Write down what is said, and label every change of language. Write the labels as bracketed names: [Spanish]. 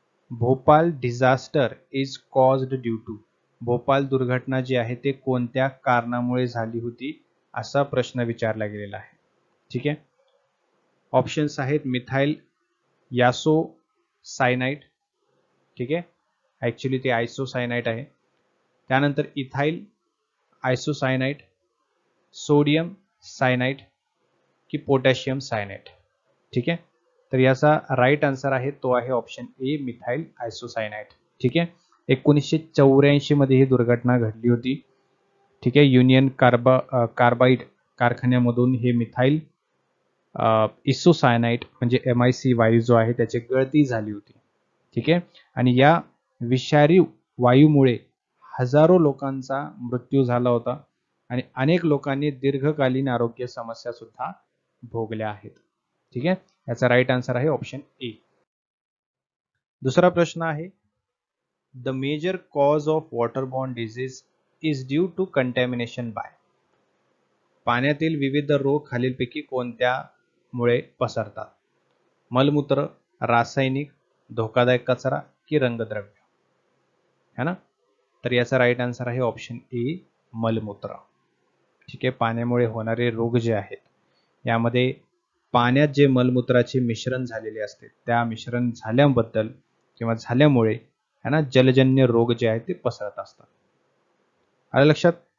[English] Bhopal disaster is caused due to. [Marathi] Bhopal दुर्घटना जी आहे ते कोणत्या कारणामुळे झाली होती असा प्रश्न विचारला गेलेला आहे. ठीक आहे. ऑप्शन्स आहेत मिथाइल यासो सायनाइड. ठीक आहे. ऍक्च्युली ते आयसोसायनाइट आहे. त्यानंतर इथाइल आयसोसायनाइट, सोडियम सायनाइट की पोटॅशियम सायनाइट. ठीक आहे. तर याचा राईट आन्सर आहे तो आहे ऑप्शन ए, मिथाइल आयसोसायनाइट. ठीक आहे. 1984 मध्ये ही दुर्घटना घडली होती. ठीक आहे. युनियन कार्बाइड कारखान्यामधून हे मिथाइल इसोसायनाइट म्हणजे MIC वायू जो आहे त्याची गळती झाली होती. ठीक आहे. आणि या विषारी वायूमुळे हजारो लोकांचा मृत्यू झाला होता आणि अनेक लोकांनी दीर्घकालीन आरोग्य समस्या सुद्धा भोगल्या आहेत. ठीक आहे. याचा राईट आन्सर आहे ऑप्शन ए. दुसरा प्रश्न आहे, [English] The major cause of waterborne disease is due to contamination by. [Marathi] पाण्यातील विविध रोग खालीलपैकी कोणत्यामुळे पसरतात? मलमूत्र, रासायनिक, धोकादायक कचरा की रंगद्रव्य? है ना. तर याचा राईट आन्सर आहे ऑप्शन ए, मलमूत्र. ठीक आहे. पाण्यामुळे होणारे रोग जे आहेत यामध्ये पाण्यात जे मलमूत्राचे मिश्रण झालेले असते त्या मिश्रण झाल्याबद्दल किंवा झाल्यामुळे है ना जलजन्य रोग जे आहेत ते पसरत असतात. आलं लक्षात?